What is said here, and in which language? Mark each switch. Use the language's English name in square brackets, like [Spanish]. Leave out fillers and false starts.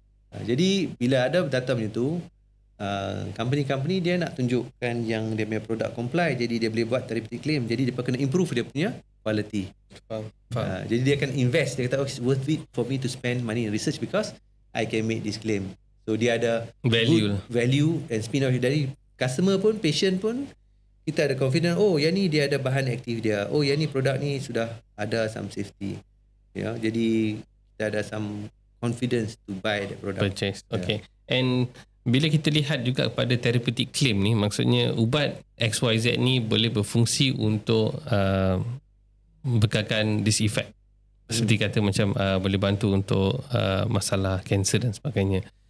[Malay] Jadi bila ada data macam tu, company-company dia nak tunjukkan yang dia punya produk comply, jadi dia boleh buat therapeutic claim. Jadi dia kena improve dia punya quality. Faham. Jadi dia akan invest, dia kata [English] it's worth it for me to spend money in research because I can make this claim. [Malay] So dia ada value and spin off dari customer pun, patient pun, kita ada confident, yang ni dia ada bahan aktif dia, yang ni produk ni sudah ada some safety. Jadi kita ada [English] some confidence to buy that product. Purchase. Okay. And [Malay] bila kita lihat juga pada therapeutic claim ni, maksudnya ubat XYZ ni boleh berfungsi untuk bekalkan [English] this effect. [Malay] Seperti kata macam boleh bantu untuk masalah kanser dan sebagainya.